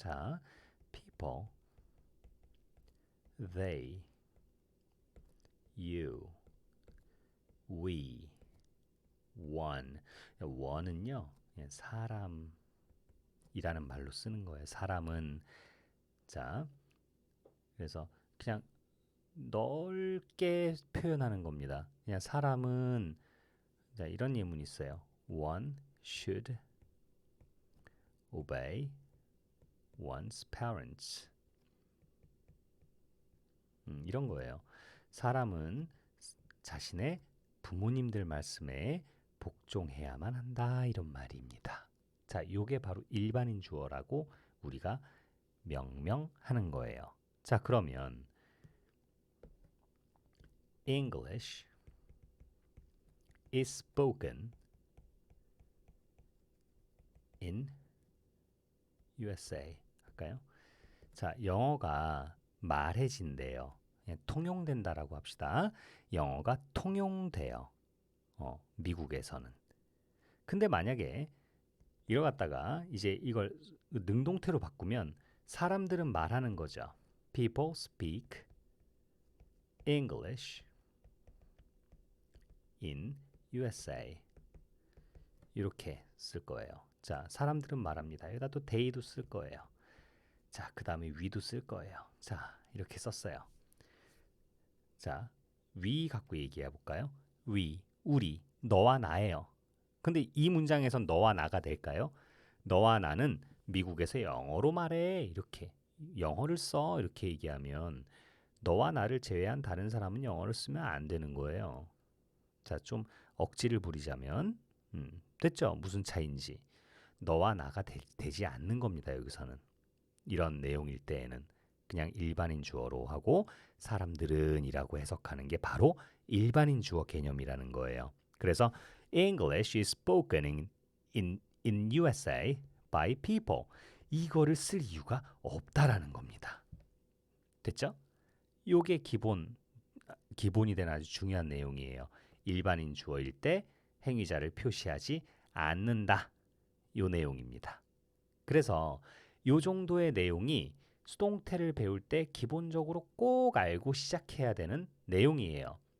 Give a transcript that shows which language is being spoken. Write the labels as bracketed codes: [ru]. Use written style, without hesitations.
[en] 자, people, they, you, we, one. [ko] one은요 사람이라는 말로 쓰는 거예요. 사람은 자 그래서 그냥 넓게 표현하는 겁니다. 그냥 사람은 자 이런 예문이 있어요. [en] One should obey one's parents. [ko] 이런 거예요. 사람은 자신의 부모님들 말씀에 복종해야만 한다 이런 말입니다. 자, 요게 바로 일반인 주어라고 우리가 명명하는 거예요. 자, 그러면 [en] English is spoken in USA [ko] 할까요? 자, 영어가 말해진대요. 그냥 통용된다라고 합시다. 영어가 통용돼요. 미국에서는. 근데 만약에 이걸 갖다가 이제 이걸 능동태로 바꾸면 사람들은 말하는 거죠. [en] People speak English in USA. [ko] 이렇게 쓸 거예요. 자, 사람들은 말합니다. 여기다 또 they도 쓸 거예요. 자, 그 다음에 we도 쓸 거예요. 자, 이렇게 썼어요. 자, we 갖고 얘기해 볼까요? we, 우리, 너와 나예요. 근데 이 문장에선 너와 나가 될까요? 너와 나는 미국에서 영어로 말해. 이렇게 영어를 써. 이렇게 얘기하면 너와 나를 제외한 다른 사람은 영어를 쓰면 안 되는 거예요. 자, 좀 억지를 부리자면 됐죠? 무슨 차이인지. 너와 나가 되지 않는 겁니다. 여기서는. 이런 내용일 때에는 그냥 일반인 주어로 하고 사람들은 이라고 해석하는 게 바로 일반인 주어 개념이라는 거예요. 그래서 [en] English is spoken in USA by people. [ko] 이거를 쓸 이유가 없다라는 겁니다. 됐죠? 요게 기본이 되는 아주 중요한 내용이에요. 일반인 주어일 때 행위자를 표시하지 않는다. 요 내용입니다. 그래서 요 정도의 내용이 수동태를 배울 때 기본적으로 꼭 알고 시작해야 되는 내용이에요.